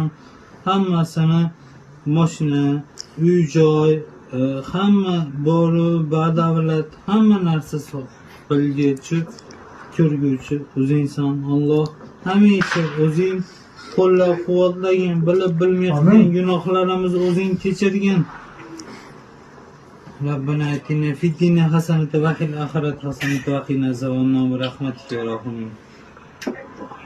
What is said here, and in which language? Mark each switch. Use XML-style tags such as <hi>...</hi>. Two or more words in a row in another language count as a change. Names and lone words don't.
<uz>Hammasini mashina, uy-joy, hamma boru, badavlat, hamma narsa bilguvchi, ko'rguvchi o'zingsan. Alloh hamisha o'zing qo'llab-quvvatlagin, bilib bilmay qilgan gunohlarimizni o'zing kechirgin.</uz> <ar>ربنا آتنا في الدنيا حسنة وفي الآخرة حسنة وقنا عذاب النار برحمتك يا رحمن.</ar>